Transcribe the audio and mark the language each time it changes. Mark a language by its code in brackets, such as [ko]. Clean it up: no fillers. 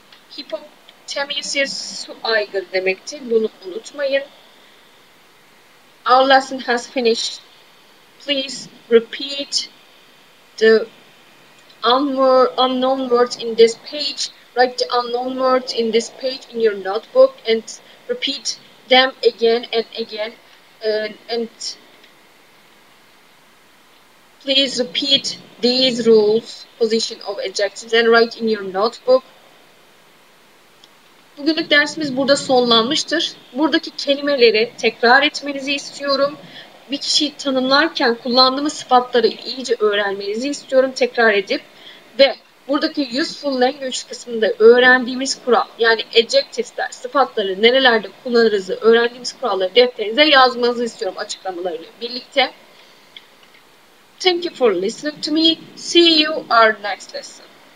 [tr] Hipotenüs su aygır demektir. Bunu unutmayın. [en] Our lesson has finished. Please repeat the unknown words in this page. Write the unknown words in this page in your notebook and repeat them again and again. And please repeat these rules, position of adjectives, and write in your notebook. [tr] Bugünlük dersimiz burada sonlanmıştır. Buradaki kelimeleri tekrar etmenizi istiyorum. Bir kişiyi tanımlarken kullandığımız sıfatları iyice öğrenmenizi istiyorum tekrar edip. Ve buradaki useful language kısmında öğrendiğimiz kural, yani adjectives'ler, sıfatları nerelerde kullanırızı öğrendiğimiz kuralları defterinize yazmanızı istiyorum açıklamalarıyla birlikte. [en] Thank you for listening to me. See you our next lesson.